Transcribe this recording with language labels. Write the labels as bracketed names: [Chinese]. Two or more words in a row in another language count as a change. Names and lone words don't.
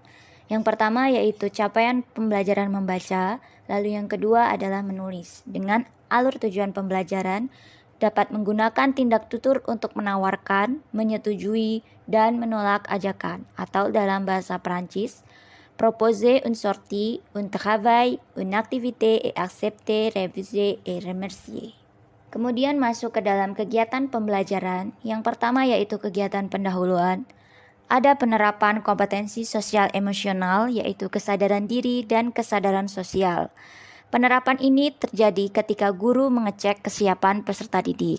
[Indonesian] Yang pertama yaitu capaian pembelajaran membaca, lalu yang kedua adalah menulis. Dengan alur tujuan pembelajaran, dapat menggunakan tindak tutur untuk menawarkan, menyetujui, dan menolak ajakan, atau dalam bahasa Prancis, [French] proposer une sortie, un travail, une activité et accepter, refuser et remercier. [Indonesian] Kemudian masuk ke dalam kegiatan pembelajaran. Yang pertama yaitu kegiatan pendahuluan. Ada penerapan kompetensi sosial emosional yaitu kesadaran diri dan kesadaran sosial. Penerapan ini terjadi ketika guru mengecek kesiapan peserta didik.